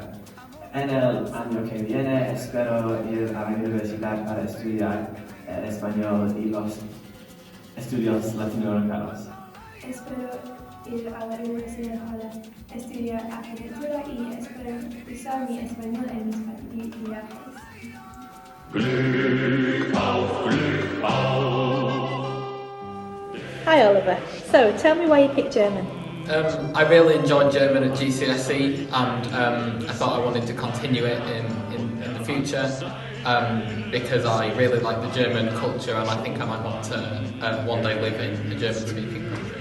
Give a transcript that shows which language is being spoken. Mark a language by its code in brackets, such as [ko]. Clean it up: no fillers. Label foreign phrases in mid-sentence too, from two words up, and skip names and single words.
[es] En el año que viene espero ir a la universidad para estudiar el español y los estudios latinoamericanos. Espero ir a la universidad para estudiar arquitectura y espero usar mi español en mis viajes. [de] Glück auf, Glück auf. [en] Hi Oliver, so tell me why you picked German. I really enjoyed German at GCSE and I thought I wanted to continue it in the future because I really like the German culture and I think I might want to one day live in a German speaking country.